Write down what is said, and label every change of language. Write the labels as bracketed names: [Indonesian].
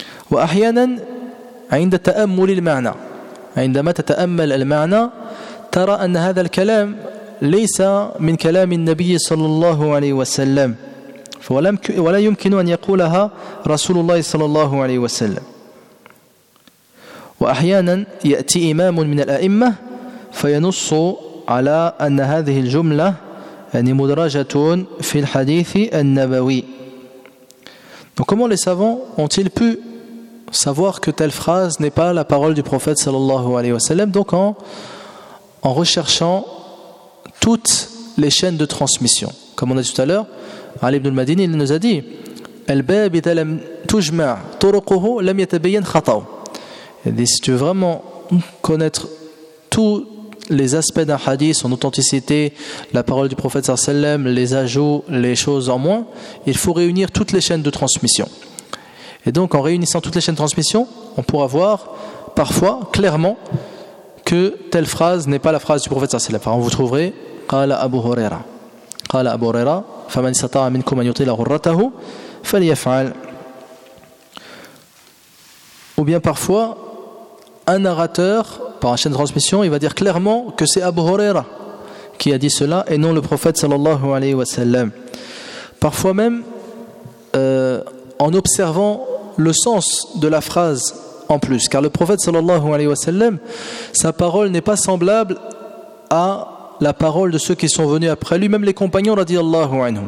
[Arabic] وأحيانا عند تأمل المعنى عندما تتأمل المعنى ترى أن هذا الكلام ليس من كلام النبي صلى الله عليه وسلم ولا يمكن أن يقولها رسول الله صلى الله عليه وسلم وأحيانا يأتي إمام من الأئمة فينص على أن هذه الجملة يعني مدرجة في الحديث النبوي. [French] Donc comment les savants ont-ils pu savoir que telle phrase n'est pas la parole du prophète [Arabic] صلى الله عليه وسلم? [French] Donc en recherchant toutes les chaînes de transmission. Comme on a dit tout à l'heure, Ali ibn al-Madini il nous a dit [Arabic] "Al-bab idha lam tujma' turuquhu lam yatabayyan khata'u." [French] Si tu veux vraiment connaître tous les aspects d'un hadith, son authenticité, la parole du prophète sallallahu alayhi wa sallam, les ajouts, les choses en moins, il faut réunir toutes les chaînes de transmission. Et donc en réunissant toutes les chaînes de transmission, on pourra voir parfois clairement que telle phrase n'est pas la phrase du prophète sallallahu alayhi wa sallam. Alors, vous trouverez « [Arabic] Qala Abu Huraira ». قال أبو هريرة فمن استطاع منكم أن يطيل غرته فليفعل. [French] Ou bien parfois un narrateur par une chaîne de transmission il va dire clairement que c'est Abu Huraira qui a dit cela et non le prophète sallallahu alayhi wa sallam. Parfois même en observant le sens de la phrase en plus, car le prophète sallallahu alayhi wa sallam, sa parole n'est pas semblable à la parole de ceux qui sont venus après lui, même les compagnons, [Arabic] radiyallahu anhum.